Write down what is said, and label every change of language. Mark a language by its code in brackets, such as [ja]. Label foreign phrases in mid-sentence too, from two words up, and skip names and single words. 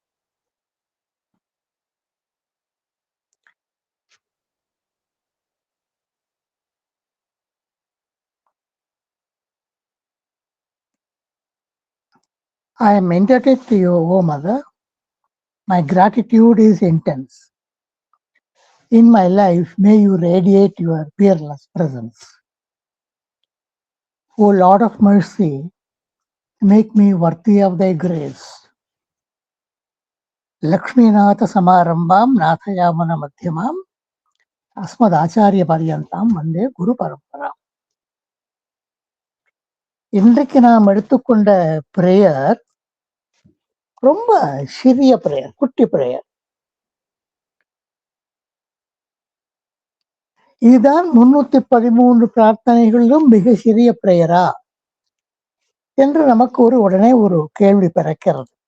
[en] I am indebted to you, O Mother. My gratitude is intense. In my life, may you radiate your peerless presence. O Lord of mercy, make me worthy of thy grace. [sa] लक्ष्मीनाथ समारम्भं नाथयमन मध्यमं अस्मद् आचार्य पर्यन्तं वन्दे गुरु परम्परा. [ta] இன்றைக்கு நாம் எடுத்துக்கொண்ட பிரேயர் ரொம்ப சிறிய பிரேயர், குட்டி பிரேயர். இதுதான் 313 பிரார்த்தனைகளிலும் மிக சிறிய பிரேயரா என்று நமக்கு உடனே ஒரு கேள்வி பிறக்கிறது.